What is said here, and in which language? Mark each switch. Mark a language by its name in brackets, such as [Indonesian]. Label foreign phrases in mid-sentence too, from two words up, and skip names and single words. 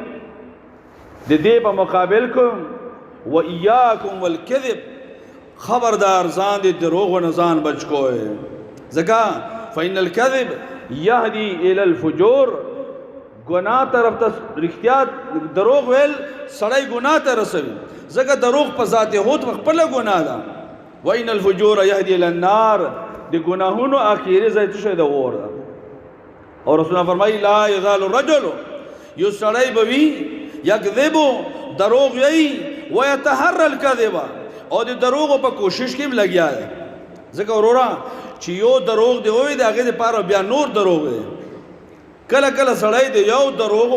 [Pashto] د دې په مقابل کوم و [Arabic] ایاکم والکذب [Pashto] خبردار ځان د دروغ نه ځان بچ کوئ ځکه [Arabic] فإن الكذب يهدي إلى الفجور [Pashto] گناہ طرف ته رښتیا دروغ ویل سړی گناہ ته رسوي ځکه دروغ په ذات هوت خپل گناہ ده [Arabic] وإن الفجور يهدي إلى النار [Pashto] د ګناهونو اخیری ځای څه ده اور ده اور رسول الله فرمایي [Arabic] لا يزال الرجل [Pashto] یو سړی به وي یکذب دروغ وی [Arabic] ويتحرى الكذب [Pashto] او د دروغ په کوشش کې لګیا دی ځکه ورورا چې یو دروغ دی وای دا هغه لپاره بیا نور دروغ دی کله کله سړی دی یو دروغ